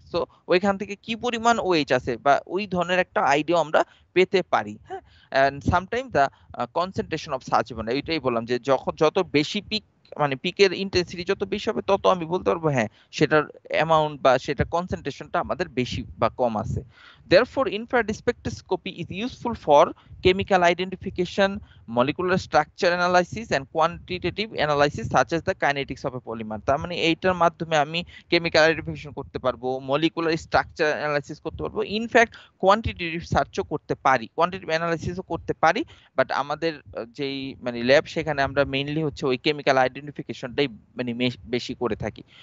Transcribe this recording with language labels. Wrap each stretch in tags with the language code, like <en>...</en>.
<bn>So ওইখান থেকে কি পরিমাণ ওএইচ আছে বা ওই ধরনের একটা আইডিয়া আমরা পেতে পারি। হ্যাঁ,</bn> <en>and sometime the concentration of such bond,</en> <bn>এইটাই বললাম যে যত বেশি পিক মানে পিকের ইন্টেন্সিটি যত বেশি হবে, তত আমি বলতে পারবো হ্যাঁ সেটার অ্যামাউন্ট বা সেটার কনসেন্ট্রেশনটা আমাদের বেশি বা কম আছে।</bn> <en>Therefore, infrared spectroscopy is useful for chemical identification, molecular structure analysis, and quantitative analysis such as the kinetics of a polymer।</en> <bn>তার মানে এইটার মাধ্যমে আমি কেমিক্যাল আইডেন্টিফিকেশন করতে পারবো, মলিকুলার স্ট্রাকচার অ্যানালাইসিস করতে পারবো, ইনফ্যাক্ট কোয়ান্টিটেটিভ সার্চও করতে পারি, কোয়ান্টিটেটিভ অ্যানালাইসিসও করতে পারি। বাট আমাদের যেই মানে ল্যাব, সেখানে আমরা মেইনলি হচ্ছে ওই কেমিক্যাল আইডেন্টিফিকেশনটাই মানে বেশি করে থাকি।</bn>